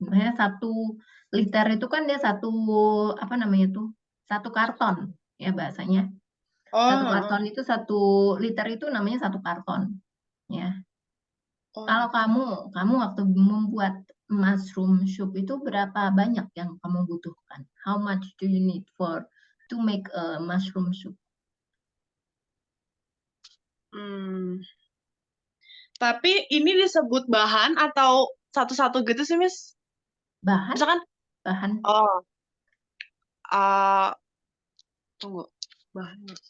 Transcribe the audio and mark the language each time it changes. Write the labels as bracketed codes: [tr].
[id] Misalnya 1 liter itu kan dia apa namanya tuh? 1 karton ya bahasanya. Satu oh, karton itu 1 liter itu namanya 1 karton ya. oh, Kalau kamu waktu membuat mushroom soup itu berapa banyak yang kamu butuhkan? [en] How much do you need to make a mushroom soup? hmm. [id] Tapi ini disebut bahan atau satu-satu gitu sih, Miss? Bahan, Misalkan, bahan oh, uh, tunggu, bahan.